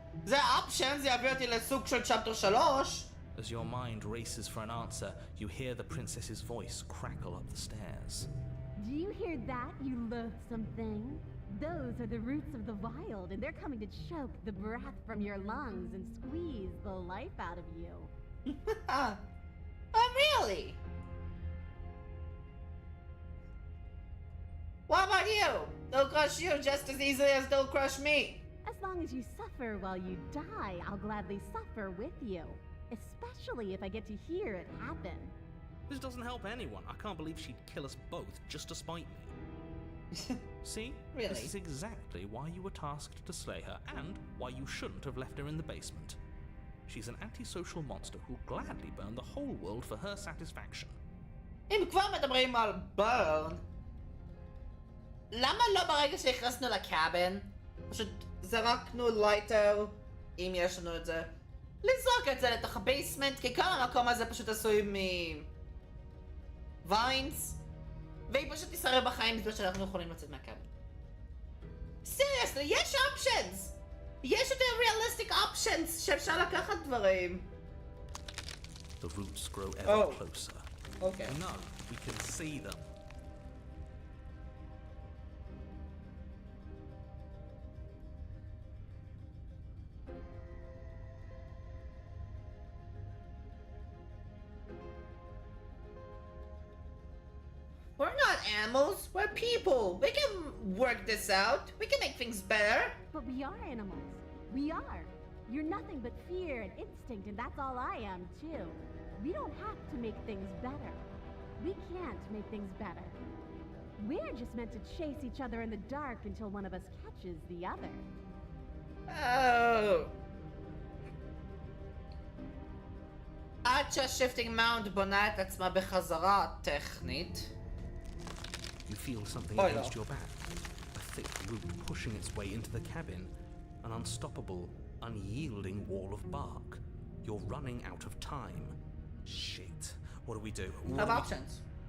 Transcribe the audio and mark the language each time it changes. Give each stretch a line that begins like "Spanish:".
Hebrew: זה האופשן, זה יביא אותי לסוג של צ'פטר 3.
English: As your mind races for an answer, you hear the princess's voice crackle up the stairs. Do you hear that, you loathsome thing? Those are the roots of the wild, and they're coming to choke the breath from your lungs and squeeze the life out of you. Oh, really? What about you? They'll crush you just as easily as they'll crush me. As long as you suffer while you die, I'll gladly suffer with you. Especially if I get to hear it happen. This doesn't help anyone. I can't believe she'd kill us both just to spite me. See? Really? This is exactly why you were tasked to slay her, and why you shouldn't have left her in the basement. She's an antisocial monster who'll gladly burn the whole world for her satisfaction.
Hebrew: אם כבר מדברים על burn, למה לא ברגע שהכנסנו לקאבן, פשוט זרקנו לייטר, אם יש לנו את זה, לזרוק את זה לתוך הבייסמנט, כי כל המקום הזה פשוט עשוי ויינס, והיא פשוט תישרר בחיים בזמן שאנחנו יכולים לצאת מהקאבן. סיריוסלי, יש אופשנס! יש יותר ריאליסטיק אופשנס שאפשר לקחת דברים.
English: The roots grow ever closer. Okay. No, we can see them. We're not animals, we're people. We can work this out. We can make things better. But we are animals. We are. You're nothing but fear and instinct, and that's all I am, too. We don't have to make things better. We can't make things better. We're just meant to chase each other in the dark until one of us catches the other. Oh.
Hebrew: עד שה-shifting mount בונה את עצמה בחזרה טכנית.
English: You feel something Oh, against no. your back. A thick root pushing its way into the cabin. An unstoppable, unyielding wall of bark. You're running out of time. Shit. What do we do? Have options.